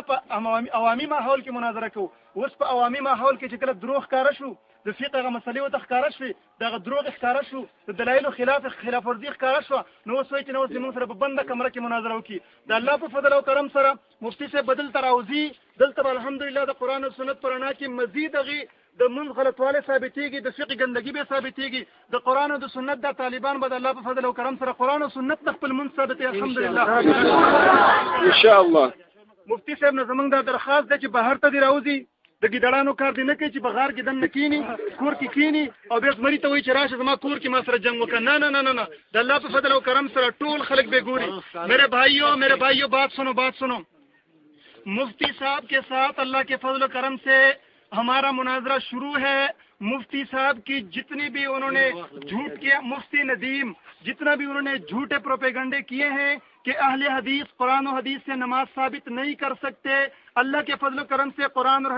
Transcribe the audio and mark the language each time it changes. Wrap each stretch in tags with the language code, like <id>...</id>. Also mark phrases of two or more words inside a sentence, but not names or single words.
<ps>په عوامي ماحول کې مناظره کوو اوس په عوامي ماحول کې چې کله دروغ ښکاره شو د فقه هغه مسلې ورته ښکاره شوې دغه دروغ ښکاره شو د دلایلو خلاف ورزي ښکاره شوه نو اوس وایي چې نو اوس زموږ سره په بنده کمره کې مناظره وکړي د الله په فضل او کرم سره مفتي صاحب به دلته راوځي دلته به الحمدلله د قرآن او سنت په رڼا کې مزید هغې د منځ غلطوالی ثابتېږي د فقه ګندګي به ثابتېږي د قرآن او د سنت د طالبان به د الله په فضل او کرم سره قرآن او سنت د خپل منځ ثابتې الحمدلله</ps> <ar>ان شاء الله</ar> <ps>مفتي صاحب نه زموږ دا درخواست دی چې بهر ته دې راوځي د ګیدړانو کار دی نه کوي چې بغار کې دننه کینی کور کې کینی او بیا زمري ته وایي چې راشه زما کور کې ما سره جنګ وکړه نه نه نه نه د الله په فضل او کرم سره ټول خلک به ګوري</ps> <ur>میرے بھائیو بات سنو مفتی صاحب کے ساتھ اللہ کے فضل و کرم سے ہمارا مناظرہ شروع ہے مفتی صاحب کی جتنی بھی انہوں نے جھوٹ کیا مفتی ندیم جتنا بھی انہوں نے جھوٹے پروپیگنڈے کیے ہیں کہ اہل حدیث قرآن و حدیث سے نماز ثابت نہیں کر سکتے اللہ کے فضل و کرم سے قرآن اور</ur>